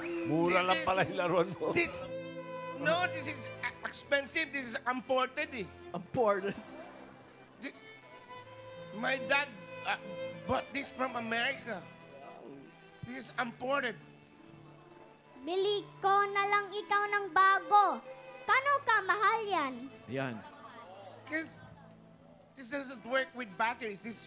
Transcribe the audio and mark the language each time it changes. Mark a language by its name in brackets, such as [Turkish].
[Filipino] Mura lang pala yung laruan mo. [English] This is expensive. This is imported, eh. Important. My dad bought this from America. This is imported. [Filipino] Bili ko na lang ikaw ng bago. Kano ka mahal yan? Yan. [English] Because this doesn't work with batteries.